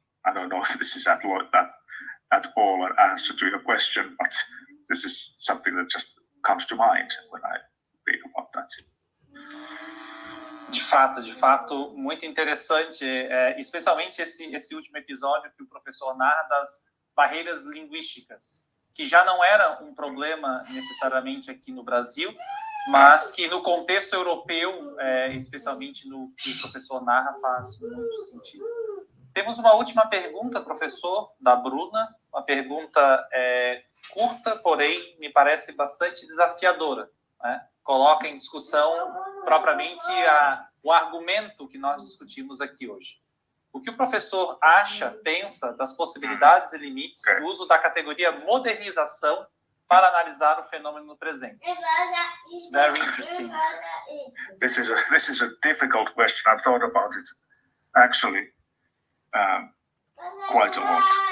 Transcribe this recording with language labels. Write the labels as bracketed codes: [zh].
[en] I don't know if this is at all an answer to your question, but this is something that just comes to mind when I read about that. [pt] De fato, muito interessante, especialmente esse último episódio que o professor narra das barreiras linguísticas, que já não era um problema necessariamente aqui no Brasil, mas que no contexto europeu, especialmente no que o professor narra, faz muito sentido. Temos uma última pergunta, professor, da Bruna, uma pergunta curta, porém me parece bastante desafiadora, né? Coloca em discussão propriamente o argumento que nós discutimos aqui hoje. O que o professor pensa das possibilidades e limites do uso da categoria modernização para analisar o fenômeno no presente? [en] It's very interesting. This is a difficult question. I've thought about it actually quite a lot.